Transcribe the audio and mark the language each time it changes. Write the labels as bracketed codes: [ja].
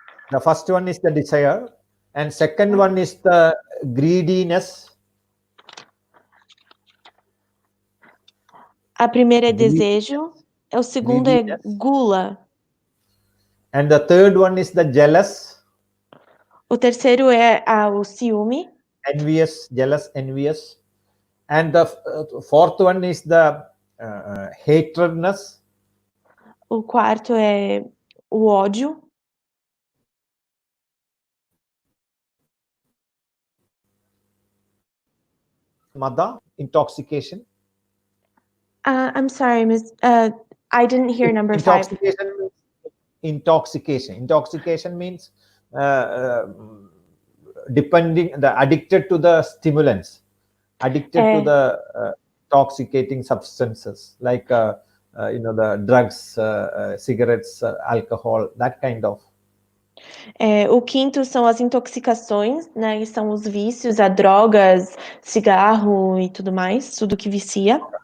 [en] The first one is the desire, and second one is the greediness. [pt] A primeira é desejo, o segundo é gula. [en] And the third one is the jealous. [pt] O terceiro é o ciúme. [en] Envious, jealous, envious. And the fourth one is the hatredness. [pt] O quarto é o ódio. [en] Mada, intoxication. I'm sorry, Miss. I didn't hear number 5. Intoxication means addicted to the stimulants, addicted to the intoxicating substances like the drugs, cigarettes, alcohol, that kind of. [pt] O quinto são as intoxicações, né? E são os vícios, a drogas, cigarro e tudo mais, tudo que vicia.